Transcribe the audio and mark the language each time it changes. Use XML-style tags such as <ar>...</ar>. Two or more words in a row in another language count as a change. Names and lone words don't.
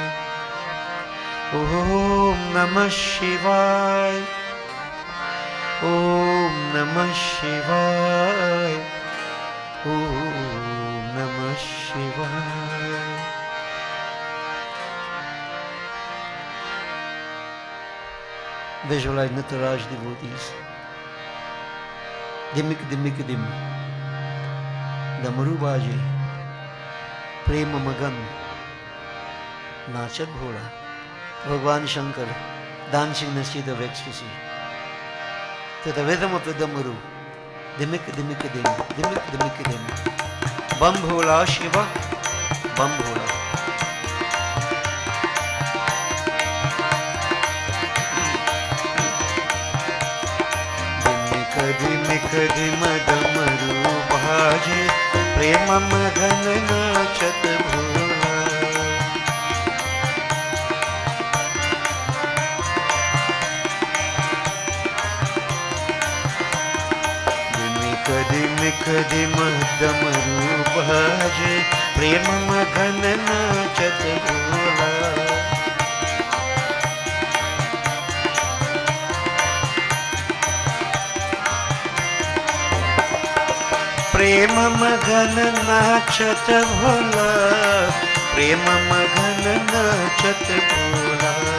<sa>ॐ नमः शिवाय ॐ नमः शिवाय ॐ नमः शिवाय</sa> <en>Visualize Nataraj devotees.</en> <hi>डिमिक डिमिक डिम। डमरू बाजे. प्रेम मगन। नाचत भोला.</hi> <en>Bhagwan Shankar dancing in the state of ecstasy. To the rhythm of the Damaru.</en> <hi>डिमिक डिमिक डिम। डिमिक डिमिक डिम। बम भोला शिवा. बम भोला। डिमिक डिम डमरू बाजे. प्रेम मगन नाचत भोला. डिमिक डिम डमरू बाजे. प्रेम मगन नाचत भोला. प्रेम मगन नाचत भोला प्रेम मगन नाचत भोला</hi>